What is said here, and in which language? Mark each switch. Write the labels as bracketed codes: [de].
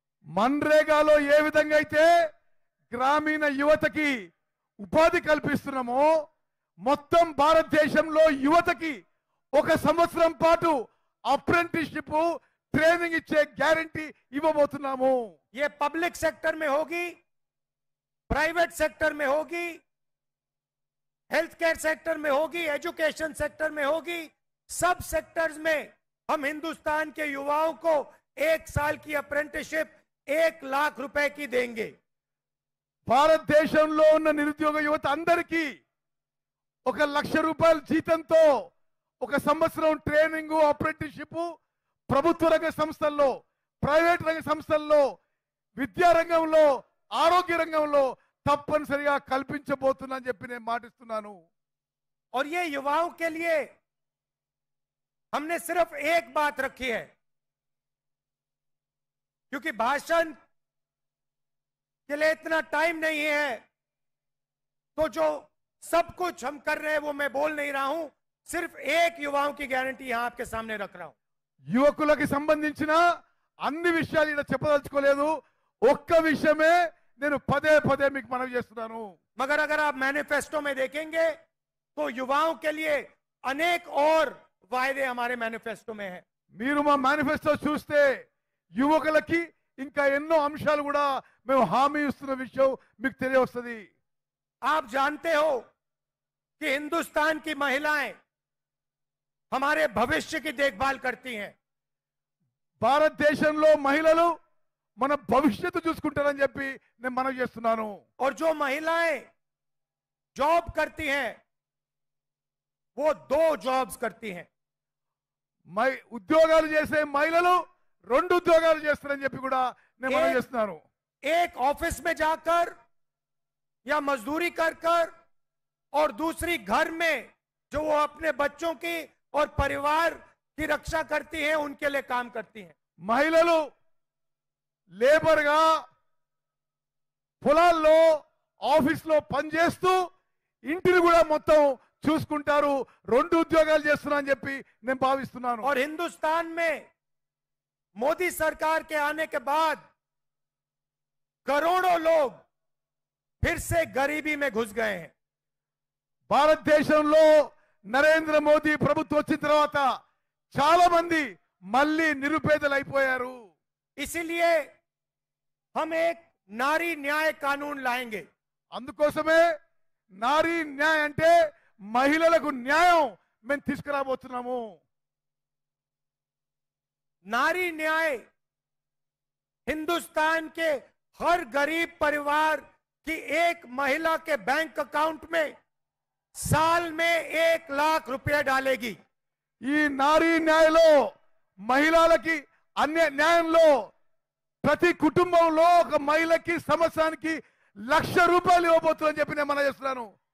[te] మన్రేగాలో ఏ విధంగా అయితే గ్రామీణ యువతకి ఉపాధి కల్పిస్తున్నామో మొత్తం భారతదేశంలో యువతకి 1 సంవత్సరం పాటు అప్రెంటిస్షిప్ ట్రైనింగ్ ఇచ్చే గ్యారెంటీ ఇవ్వబోతున్నాము। [hi] ये पब्लिक सेक्टर में होगी, प्राइवेट सेक्टर में होगी, हेल्थ केयर सेक्टर में होगी, एजुकेशन सेक्टर में होगी। सब सेक्टर्स में हम हिंदुस्तान के युवाओं को 1 साल की अप्रेंटिसशिप 1 लाख रुपए की देंगे। [te] భారతదేశంలో ఉన్న నిరుద్యోగ యువత అందరికీ 1 లక్ష రూపాయల జీతంతో 1 సంవత్సరం ట్రైనింగ్ అప్రెంటిస్షిప్ ప్రభుత్వ రంగ సంస్థల్లో, ప్రైవేట్ రంగ సంస్థల్లో, విద్యా రంగంలో, ఆరోగ్య రంగంలో తప్పనిసరిగా కల్పించబోతున్నానని చెప్పి నేను మాటిస్తున్నాను। [hi] और ये युवाओं के लिए हमने सिर्फ एक बात रखी है, क्योंकि भाषण के लिए इतना टाइम नहीं है, तो जो सब कुछ हम कर रहे हैं वो मैं बोल नहीं रहा हूं। सिर्फ एक युवाओं की गारंटी यहां आपके सामने रख रहा हूं। [te] యువకులకు సంబంధించిన అన్ని విషయాలు ఇక్కడ చెప్పదలుచుకోలేదు, ఒక్క విషయమే నేను పదే పదే మీకు మనవి చేస్తున్నాను। [hi] मगर अगर आप मैनिफेस्टो में देखेंगे तो युवाओं के लिए अनेक और वायदे हमारे मैनिफेस्टो में हैं। [te] మీరు మా మేనిఫెస్టో చూస్తే యువకులకి ఇంకా ఎన్నో అంశాలు కూడా మేము హామీ ఇస్తున్న విషయం మీకు తెలియవస్తుంది। [hi] आप जानते हो कि हिंदुस्तान की महिलाएं हमारे भविष्य की देखभाल करती हैं। [te] భారతదేశంలో మహిళలు మన భవిష్యత్తు చూసుకుంటారని చెప్పి నేను మనవి చేస్తున్నాను। [hi] और जो महिलाएं जॉब करती हैं वो 2 जॉब्स करती हैं। [te] ఉద్యోగాలు చేసే మహిళలు 2 ఉద్యోగాలు చేస్తారని చెప్పి కూడా నేను మనవి చేస్తున్నాను। [hi] एक ऑफिस में जाकर या मजदूरी कर कर और दूसरी घर में जो वो अपने बच्चों की और परिवार की रक्षा करती हैं, उनके लिए काम करती हैं। [te] మహిళలు లేబర్ గా పొలాల్లో ఆఫీస్లో పనిచేస్తూ ఇంటిని కూడా మొత్తం చూసుకుంటారు, 2 ఉద్యోగాలు చేస్తున్నారని చెప్పి నేను భావిస్తున్నాను। [hi] और हिंदुस्तान में मोदी सरकार के आने के बाद करोड़ों लोग फिर से गरीबी में घुस गए हैं। [te] భారతదేశంలో నరేంద్ర మోదీ ప్రభుత్వం వచ్చిన తర్వాత చాలా మంది మళ్ళీ నిరుపేదలు అయిపోయారు। [hi] इसीलिए हम एक नारी न्याय कानून लाएंगे। [te] అందుకోసమే నారీ న్యాయ అంటే మహిళలకు న్యాయం మేము తీసుకురాబోతున్నాము। [hi] नारी न्याय हिंदुस्तान के हर गरीब परिवार की एक महिला के बैंक अकाउंट में साल में 1 लाख रुपया डालेगी। [te] ఈ నారీ న్యాయలో మహిళలకి అన్య న్యాయంలో ప్రతి కుటుంబంలో ఒక మహిళకి సంవత్సరానికి 1 లక్ష రూపాయలు ఇవ్వబోతుందని చెప్పి నేను మనవి చేస్తున్నాను।